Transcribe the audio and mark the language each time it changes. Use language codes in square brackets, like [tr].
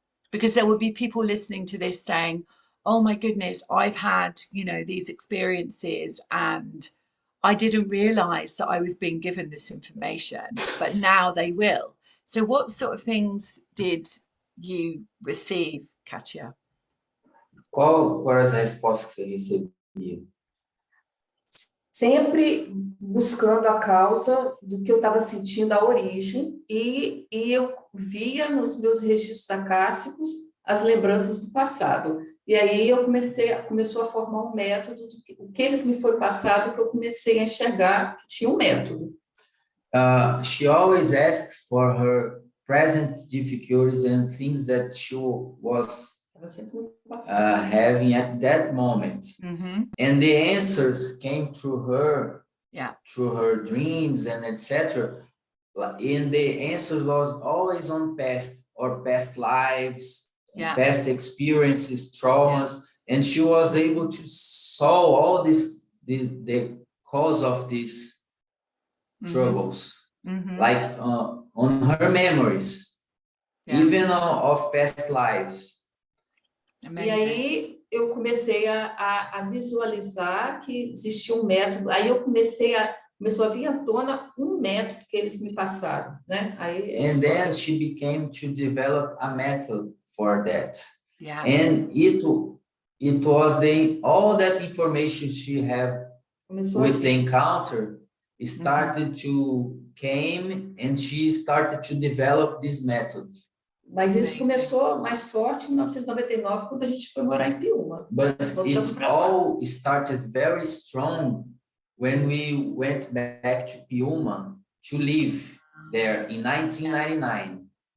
[en] Because there would be people listening to this saying, oh my goodness, I've had, these experiences and I didn't realize that I was being given this information, but now they will. So what sort of things did you receive, Catia? [pt] Qual era as respostas que você recebia? Sempre buscando a causa do que eu estava sentindo, a origem, e eu via nos meus registros acássicos as lembranças do passado. E aí começou a formar um método, o que eles me foi passado, que eu comecei a enxergar que tinha um método. [en] She always asked for her present difficulties and things that she was having at that moment. And the answers came through her, through her dreams and etc. And the answers was always on past lives, past experiences, traumas, and she was able to solve all the cause of these troubles, like on her memories, even of past lives. [pt] Amazing. E aí eu comecei a visualizar que existia um método. Aí eu começou a vir à tona um método que eles me passaram, né? [en] And then she became to develop a method for that. And it was all that information she had with the encounter started to came, and she started to develop this method. [pt] Mas isso começou mais forte em 1999, quando a gente foi morar em Piúma. [en] But it all started very strong when we went back to Piúma to live there in 1999.